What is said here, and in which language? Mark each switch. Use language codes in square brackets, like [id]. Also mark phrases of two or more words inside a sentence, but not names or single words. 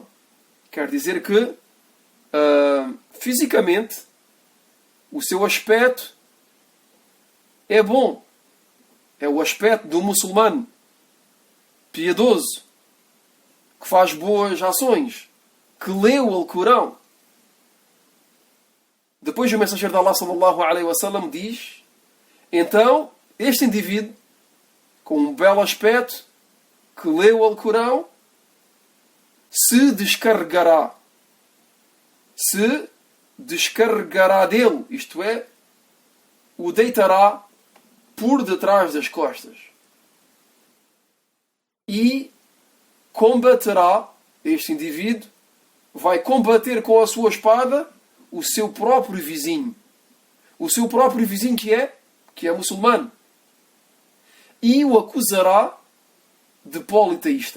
[pt] Quer dizer que, fisicamente, o seu aspecto é bom. É o aspecto do muçulmano piedoso, que faz boas ações, que lê o Alcorão. Depois o mensageiro de Allah [ar] صلى الله عليه وسلم [pt] diz: então, este indivíduo, com um belo aspecto, que lê o Alcorão, se descarregará dele, isto é, o deitará por detrás das costas e combaterá, este indivíduo vai combater com a sua espada o seu próprio vizinho, que é muçulmano, e o acusará de politeísta.